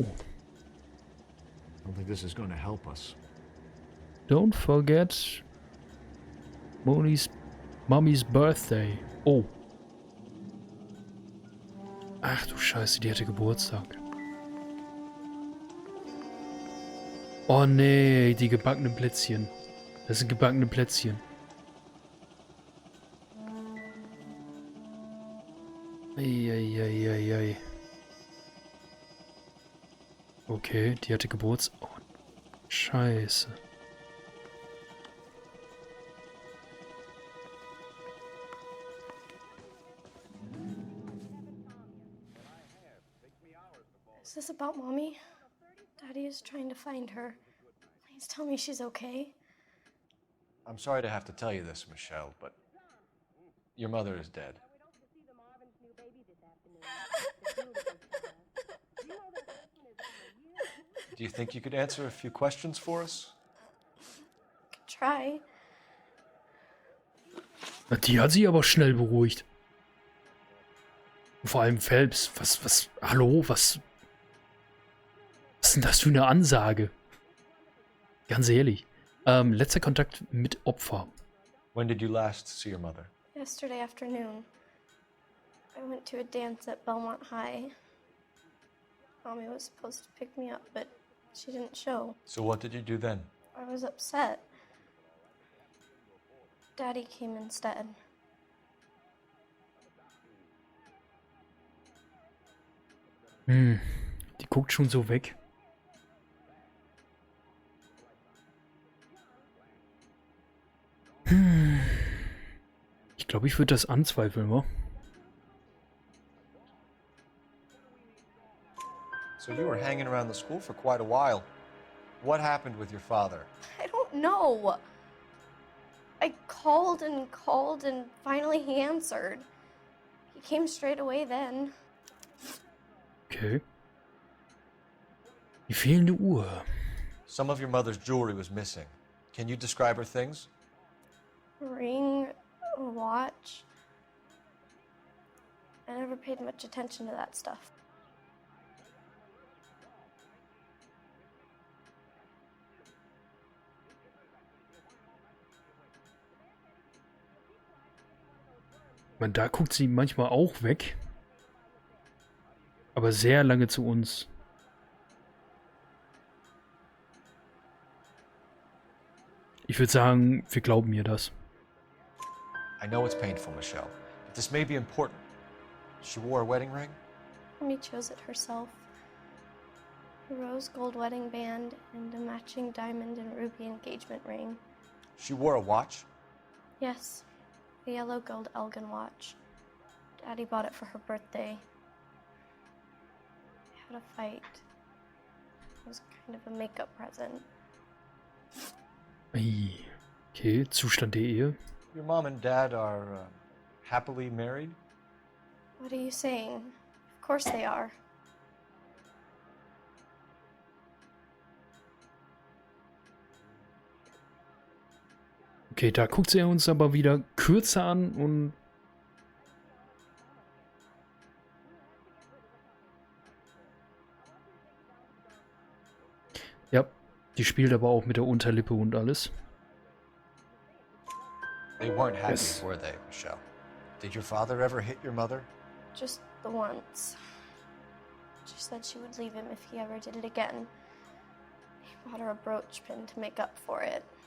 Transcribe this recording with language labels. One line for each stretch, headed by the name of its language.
English: I don't think this is going to help us. Don't forget Mommy's birthday. Oh.
German: Ach du Scheiße, die hatte Geburtstag. Oh nee, die gebackenen Plätzchen. Das sind gebackene Plätzchen. Eieieiei. Okay, die hatte Geburtstag. Oh, Scheiße.
English: Is this about Mommy? Daddy is trying to find her. Please tell me she's okay. I'm sorry to have to tell you this, Michelle, but your mother is dead. Do you think you could answer a few questions for us? Try.
German: Die hat sie aber schnell beruhigt. Vor allem Phelps. Hallo, was ist denn das für eine Ansage? Ganz ehrlich. Letzter Kontakt mit Opfer.
English: When did you last see your mother? Yesterday afternoon. I went to a dance at Belmont High. Mommy was supposed to pick me up, but she didn't show. So what did you do then? I was upset. Daddy came instead.
German: Die guckt schon so weg. Ich glaube, ich würde das anzweifeln, wa?
English: So you were hanging around the school for quite a while. What happened with your father? I don't know. I called and finally he answered. He came straight away then. Okay.
German: Die fehlende Uhr.
English: Some of your mother's jewelry was missing. Can you describe her things? Ring, a watch. I never paid much attention to that stuff.
German: Man, da guckt sie manchmal auch weg. Aber sehr lange zu uns. Ich würde sagen, wir glauben ihr das.
English: I know it's painful, Michelle, but this may be important. She wore a wedding ring? Mommy chose it herself. A rose gold wedding band and a matching diamond and ruby engagement ring. She wore a watch? Yes, a yellow gold Elgin watch. Daddy bought it for her birthday. We had a fight. It was kind of a makeup present.
German: Okay, Zustand der Ehe.
English: Your mom and dad are happily married? What are you saying? Of course they are.
German: Okay, da guckt sie uns aber wieder kürzer an und... Ja, die spielt aber auch mit der Unterlippe und alles.
English: They weren't happy, were they, Michelle? Did your father ever hit your mother? Just the once. She said she would leave him if he ever did it again. He bought her a brooch pin to make up for it.